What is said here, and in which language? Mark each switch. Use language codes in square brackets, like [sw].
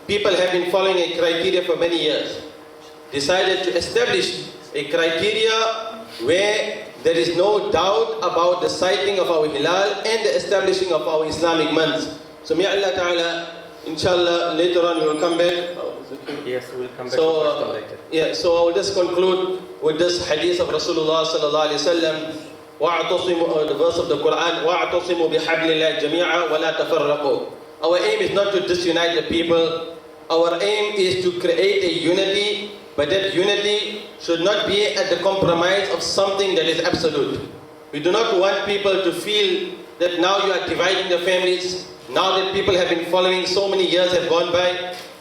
[en] People have been following a criteria for many years. Decided to establish a criteria where there is no doubt about the sighting of our hilal and the establishing of our Islamic months. So may Allah Ta'ala, inshallah, later on we will come back. Yes, we'll come back to question later. Yeah, so I will just conclude with this hadith of Rasulullah sallallahu alaihi wasallam. وَاعْتَصِمُوا, the verse of the Quran, [ar] وَاعْتَصِمُوا بِحَبْلِ اللَّهِ جَمِيعًا وَلَا تَفَرَّقُوا. [en] Our aim is not to disunite the people. Our aim is to create a unity, but that unity should not be at the compromise of something that is absolute. We do not want people to feel that now you are dividing the families, now that people have been following, so many years have gone by.